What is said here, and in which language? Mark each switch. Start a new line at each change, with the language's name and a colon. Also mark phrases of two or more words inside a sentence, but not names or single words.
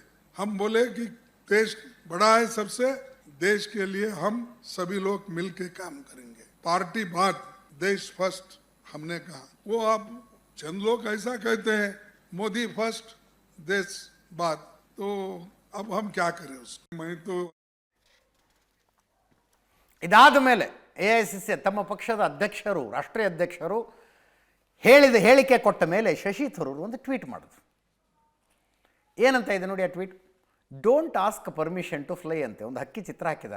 Hindi: हम बोले कि देश बड़ा है सबसे, देश के लिए हम सभी लोग मिलके काम करेंगे. पार्टी बात, देश फर्स्ट हमने कहा. वो आप चंद लोग ऐसा कहते हैं मोदी फर्स्ट देश बात, तो अब हम क्या करें उसको. मैं तो
Kannada: ಇದಾದ ಮೇಲೆ AICC ತಮ್ಮ ಪಕ್ಷದ ಅಧ್ಯಕ್ಷರು, ರಾಷ್ಟ್ರೀಯ ಅಧ್ಯಕ್ಷರು ಹೇಳಿಕೆ ಕೊಟ್ಟ ಮೇಲೆ ಶಶಿ ಥರೂರ್ ಒಂದು ಟ್ವೀಟ್ ಮಾಡಿದ್ರು. ಏನಂತ ಇದೆ ನೋಡಿ ಆ ಟ್ವೀಟ್.
English: don't ask permission to fly
Kannada: ಅಂತೆ ಒಂದು ಹಕ್ಕಿ ಚಿತ್ರ ಹಾಕಿದ್ದಾರೆ.